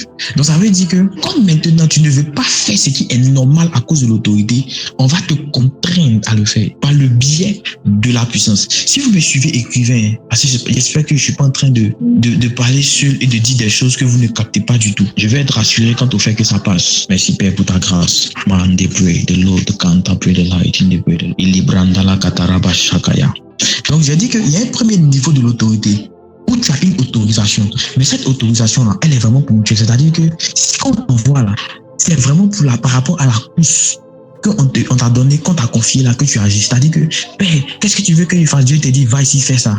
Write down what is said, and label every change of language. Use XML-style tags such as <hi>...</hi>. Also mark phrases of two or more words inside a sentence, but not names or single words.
<fr>Donc ça veut dire que comme maintenant tu ne veux pas faire ce qui est normal à cause de l'autorité, on va te contraindre à le faire par le biais de la puissance. Si vous me suivez écrivain, j'espère que je ne suis pas en train de parler seul et de dire des choses que vous ne captez pas du tout. Je vais être rassuré quant au fait que ça passe. Merci Père pour ta grâce.</fr> <en>Man, they pray, the Lord canta, pray the light in the way. Ilibrandala kataraba shakaya.</en> <fr>Donc j'ai dit qu'il y a un premier niveau de l'autorité où tu as une autorisation. Mais cette autorisation-là, elle est vraiment ponctuelle. C'est-à-dire que si on t'envoie là, c'est vraiment par rapport à la course qu'on t'a donné, qu'on t'a confié là, que tu agis. C'est-à-dire que, Père, qu'est-ce que tu veux que je fasse? Dieu te dit, va ici, fais ça.</fr>